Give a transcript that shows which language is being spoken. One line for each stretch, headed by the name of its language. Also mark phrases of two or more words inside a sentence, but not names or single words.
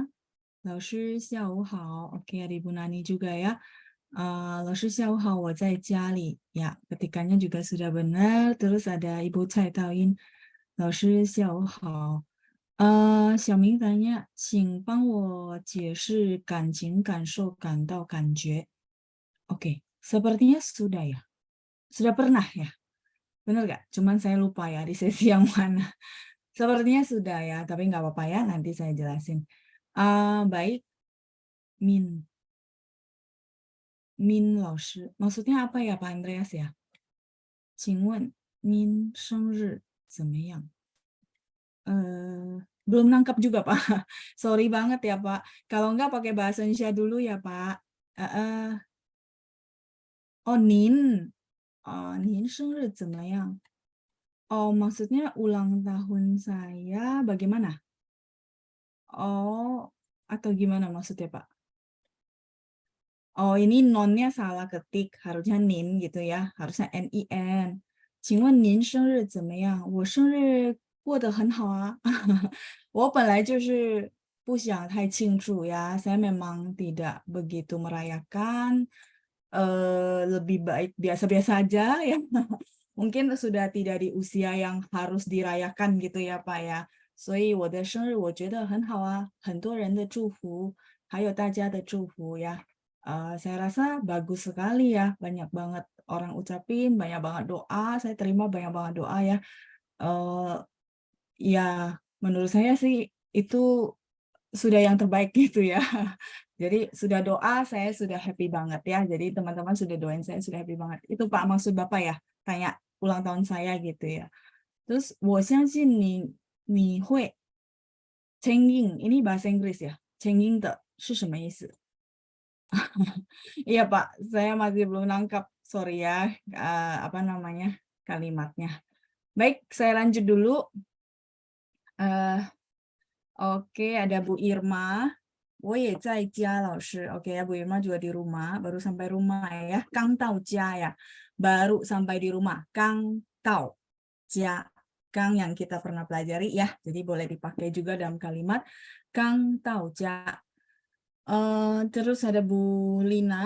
Chinese: 老师下午好.
Indonesian: Oke, ada Ibu Nani juga ya.
Chinese: 老师下午好，我在家里.
Indonesian: Ya, ketikannya juga sudah benar. Terus ada Ibu Cai Taoyin.
Chinese: 老师下午好。小明tanya, 请帮我解释感情、感受、感到、感觉.
Indonesian: Oke, sepertinya sudah ya. Sudah pernah ya. Benar nggak? Cuman saya lupa ya di sesi yang mana. Sepertinya sudah ya, tapi nggak apa-apa ya. Nanti saya jelasin. Baik, Min 老师, maksudnya apa ya Pak Andreas ya?
Chinese: 请问您生日怎么样?
Indonesian: Belum nangkap juga Pak. Sorry banget ya Pak. Kalau nggak pakai bahasa Indonesia dulu ya Pak. Oh, Nin.
Chinese: Nin 生日怎么样?
Indonesian: Oh, maksudnya ulang tahun saya bagaimana? Oh, atau gimana maksudnya Pak? Oh, ini nonnya salah ketik, harusnya nin gitu ya, harusnya nin.
Chinese: 请问您生日怎么样？我生日过得很好啊。我本来就是不想太庆祝
Indonesian: ya, saya memang tidak begitu merayakan, lebih baik biasa-biasa aja ya. Mungkin sudah tidak di usia yang harus dirayakan gitu ya Pak ya.
Chinese: 所以我的生日我觉得很好啊，很多人的祝福，还有大家的祝福呀。
Indonesian: saya rasa bagus sekali ya, banyak banget orang ucapin, banyak banget doa, saya terima banyak banget doa ya. Ya, menurut saya sih itu sudah yang terbaik gitu ya. Jadi sudah doa, saya sudah happy banget ya. Jadi teman-teman sudah doain saya sudah happy banget. Itu Pak maksud Bapak ya, tanya ulang tahun saya gitu ya.
Chinese: Terus 我相信你会 changing,
Indonesian: ini bahasa Inggris ya.
Chinese: Changing 的是什么意思?
Indonesian: Iya Pak, saya masih belum nangkap, sorry ya, apa namanya kalimatnya. Baik, saya lanjut dulu. Oke, ada Bu Irma.
Chinese: 我也在家老师.
Indonesian: Oke ya, Bu Irma juga di rumah, baru sampai rumah ya.
Chinese: 刚到家
Indonesian: ya, baru sampai di rumah.
Chinese: 刚到家.
Indonesian: Kang yang kita pernah pelajari ya, jadi boleh dipakai juga dalam kalimat
Chinese: 刚到家.
Indonesian: Terus ada Bu Lina.